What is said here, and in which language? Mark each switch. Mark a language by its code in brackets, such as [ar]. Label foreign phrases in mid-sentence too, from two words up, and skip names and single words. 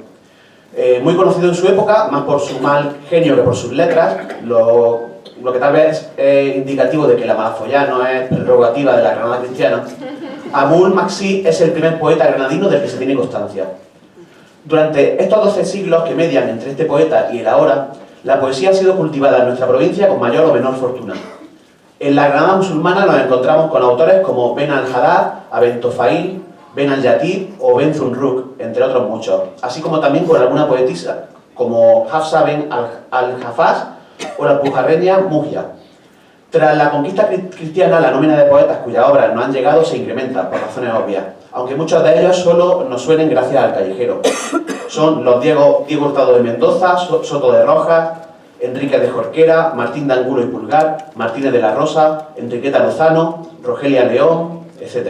[es] Muy conocido en su época, más por su mal genio que por sus letras, lo que tal vez es indicativo de que la malafollá no es prerrogativa de la Granada cristiana. Abul Maksi es el primer poeta granadino del que se tiene constancia. Durante estos 12 siglos que median entre este poeta y el ahora, la poesía ha sido cultivada en nuestra provincia con mayor o menor fortuna. En la Granada musulmana nos encontramos con autores como Ben al-Haddad, Aben Tofail, Ben al-Yatib o Ben Zunruk, entre otros muchos, así como también con alguna poetisa como Hafsa Ben al-Hafaz o la pujarreña Mujia. Tras la conquista cristiana, la nómina de poetas cuyas obras no han llegado se incrementa, por razones obvias, aunque muchos de ellos solo nos suenen gracias al callejero. Son los Diego Hurtado de Mendoza, Soto de Rojas, Enrique de Jorquera, Martín de Angulo y Pulgar, Martínez de la Rosa, Enriqueta Lozano, Rogelia León, etc.